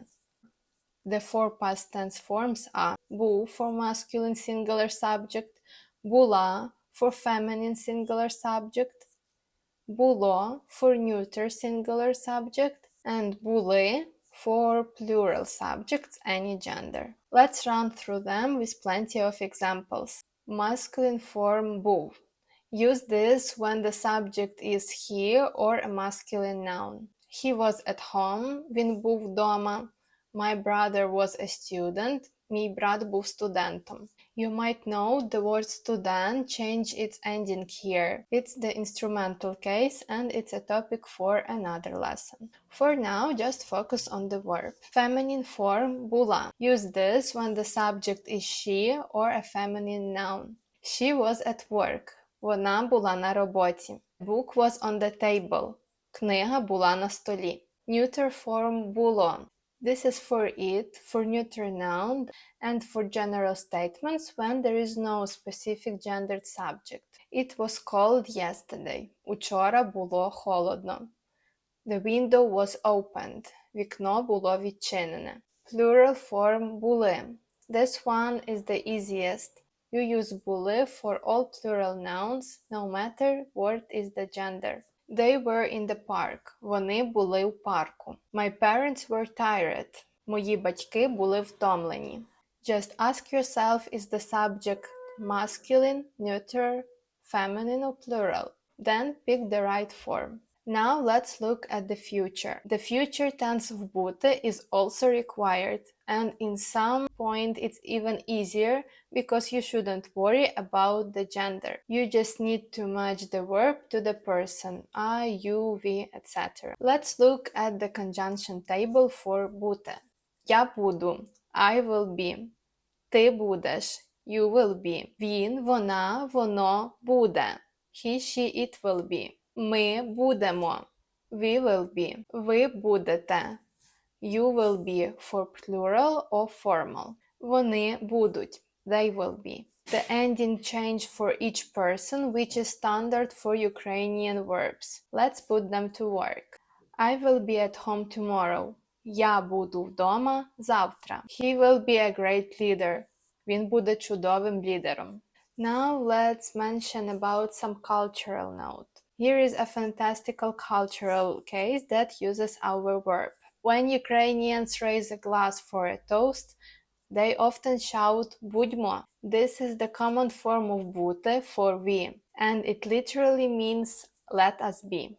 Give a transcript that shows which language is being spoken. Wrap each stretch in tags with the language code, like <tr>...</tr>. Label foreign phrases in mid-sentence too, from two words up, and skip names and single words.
<en>The 4 past tense forms are був for masculine singular subject, була for feminine singular subject, було for neuter singular subject, and були for plural subjects, any gender. Let's run through them with plenty of examples. Masculine form був. Use this when the subject is he or a masculine noun. He was at home,</en> <uk>він був дома.</uk> <en>My brother was a student,</en> <uk>Мій брат був студентом.</uk> <en>You might know the word student change its ending here. It's the instrumental case and it's a topic for another lesson. For now, just focus on the verb. Feminine form була. Use this when the subject is she or a feminine noun. She was at work.</en> <uk>Вона була на роботі.</uk> <en>The book was on the table.</en> <uk>Книга була на столі.</uk> <en>Neuter form було. This is for it, for neuter noun, and for general statements when there is no specific gendered subject. It was cold yesterday.</en> <uk>Учора було холодно.</uk> <en>The window was opened.</en> <uk>Вікно було відчинене.</uk> <en>Plural form були. This one is the easiest. You use були for all plural nouns, no matter what is the gender. They were in the park.</en> <uk>Вони були в парку.</uk> <en>My parents were tired.</en> <uk>Мої батьки були втомлені.</uk> <en>Just ask yourself, is the subject masculine, neuter, feminine or plural? Then pick the right form. Now let's look at the future. The future tense of бути is also required, and in some point it's even easier because you shouldn't worry about the gender. You just need to match the verb to the person, I, you, we, etc. Let's look at the conjunction table for бути.</en> <uk>Я буду,</uk> <en>I will be.</en> <uk>Ти будеш,</uk> <en>you will be.</en> <uk>Він, вона, воно буде.</uk> <en>He, she, it will be.</en> <uk>Ми будемо.</uk> <en>We will be.</en> <uk>Ви будете.</uk> <en>You will be for plural or formal.</en> <uk>Вони будуть.</uk> <en>They will be. The ending change for each person, which is standard for Ukrainian verbs. Let's put them to work. I will be at home tomorrow.</en> <uk>Я буду вдома завтра.</uk> <en>He will be a great leader.</en> <uk>Він буде чудовим лідером.</uk> <en>Now let's mention about some cultural note. Here is a fantastical cultural case that uses our verb. When Ukrainians raise a glass for a toast, they often shout будьмо. This is the common form of бути for we, and it literally means let us be.</en>